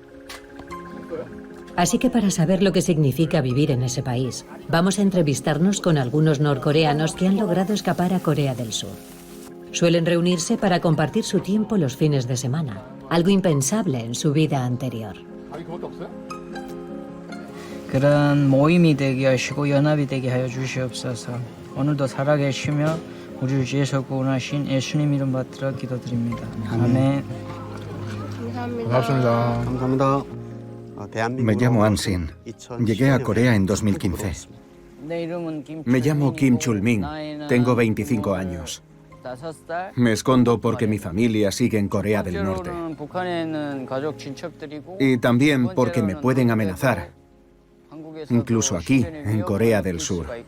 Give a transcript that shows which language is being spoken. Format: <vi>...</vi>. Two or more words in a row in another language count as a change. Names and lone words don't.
<es>Así que para saber lo que significa vivir en ese país, vamos a entrevistarnos con algunos norcoreanos que han logrado escapar a Corea del Sur. Suelen reunirse para compartir su tiempo los fines de semana, algo impensable en su vida anterior.</es> <ko>그런 모임이 되게 하시고 연합이 되게 하여 주시옵소서. 오늘도 살아계시며 우리를 위해서 구원하신 예수님 이름 받들어 기도드립니다. 아멘. 감사합니다. 감사합니다.</ko> <es>Me llamo Ansin. Llegué a Corea en 2015. Me llamo Kim Chul-min. Tengo 25 años. Me escondo porque mi familia sigue en Corea del Norte. Y también porque me pueden amenazar, incluso aquí, en Corea del Sur.</es>